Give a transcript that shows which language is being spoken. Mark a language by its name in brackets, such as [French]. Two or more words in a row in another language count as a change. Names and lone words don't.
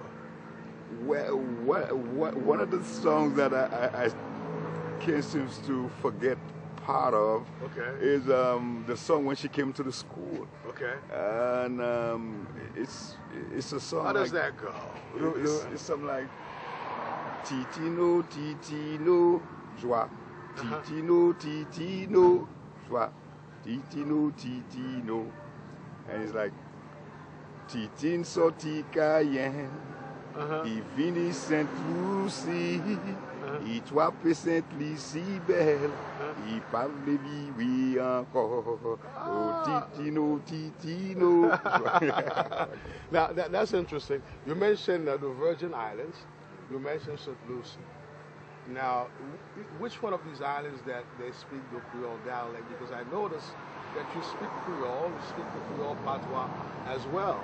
[English] Well, one of the songs that I can't seem to forget part of is the song when she came to the school. Okay. And it's a song. How does that go? It's something like, [Saint Lucian Creole French] Titino, titino, joie. Titino, titino, joie. Titino, titino. [English] And it's like, [Saint Lucian Creole French] Titin sorti Cayenne, I vini Saint-Lucie, I trope Saint-Lucie belle, I parle oui encore, oh titino, titino. [English] Now, that's interesting. You mentioned the Virgin Islands. You mentioned St. Lucie. Now, which one of these islands that they speak the Creole dialect? Because I noticed that you speak Creole, you speak the Creole patois as well.